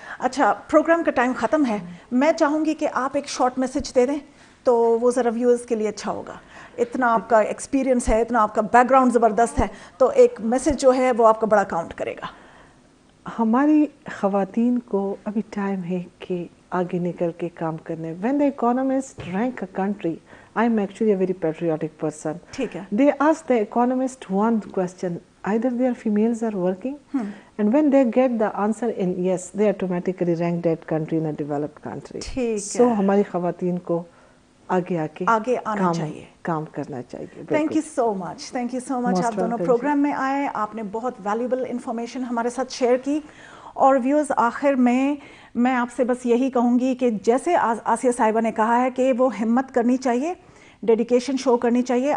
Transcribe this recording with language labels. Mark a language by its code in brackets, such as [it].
[ur] اچھا, پروگرام کا ٹائم ختم ہے, میں چاہوں گی کہ آپ ایک شارٹ میسج دے دیں تو وہ ذرا ویورز کے لیے اچھا ہوگا. اتنا آپ کا ایکسپیرینس ہے, اتنا آپ کا بیک گراؤنڈ زبردست ہے, تو ایک میسج جو ہے وہ آپ کا بڑا کاؤنٹ کرے گا. ہماری خواتین کو ابھی ٹائم ہے کہ آگے نکل کے کام کرنے. [en] When the economists rank a country, I'm actually a very patriotic person. [ur] ٹھیک ہے. [en] They ask the economist one question, either their females are working, and when they get the answer in yes, they automatically rank that country in a developed country. [ur] So ہماری خواتین کو آگے آنا چاہیے, کام کرنا چاہیے. Thank you so much, thank you so مچ. آپ دونوں پروگرام میں آئے, آپ نے بہت ویلیوبل انفارمیشن ہمارے ساتھ شیئر کی. اور ویورز, آخر میں آپ سے بس یہی کہوں گی کہ جیسے آسیہ صاحبہ نے کہا ہے کہ وہ ہمت کرنی چاہیے, ڈیڈیکیشن شو کرنی چاہیے.